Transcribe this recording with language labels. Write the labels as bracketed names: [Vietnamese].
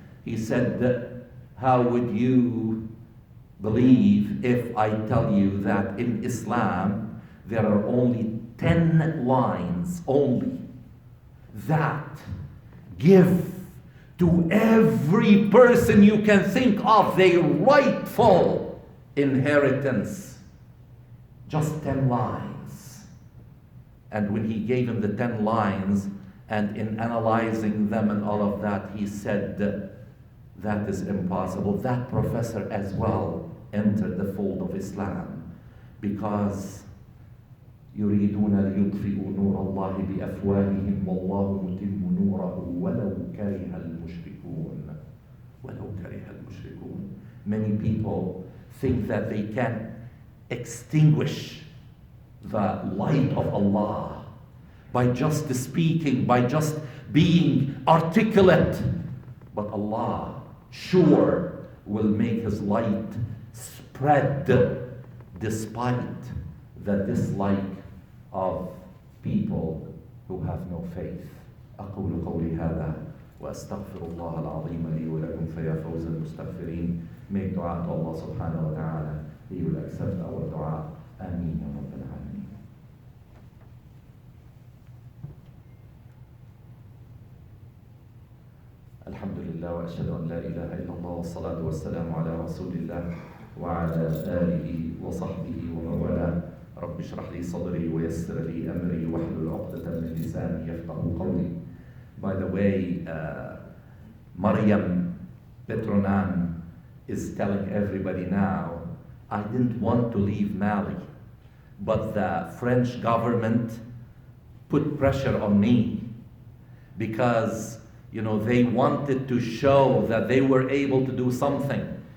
[English] He said, "How would you believe if I tell you that in Islam there are only 10 lines only that give to every person you can think of their rightful inheritance? Just 10 lines." And when he gave him the 10 lines, and in analyzing them and all of that, he said, "That is impossible." That professor as well entered the fold of Islam, because [Arabic] يريدون ليطفئوا نور الله بأفواههم والله متم نوره ولو كره المشركون. ولو كره المشركون. [English] Many people think that they can extinguish the light of Allah by just speaking, by just being articulate. But Allah sure will make His light spread despite the dislike of people who have no faith. [Arabic] أقول قولي هذا وأستغفر الله العظيم لي ولكم فيا فوز المستغفرين. [English] Make dua to Allah subhanahu wa ta'ala. He will accept our dua. [Arabic] Ameen ya Rabbil Alameen. الحمد لله وأشهد أن لا إله إلا الله والصلاة والسلام على رسول الله وعلى آله وصحبه ومن والاه. رب اشرح لي صدري ويسر لي أمري واحلل عقدة من لساني يفقهوا قولي. [English] By the way, Maryam Petronan is telling everybody now, I didn't want to leave Mali, but the French government put pressure on me because they wanted to show that they were able to do something.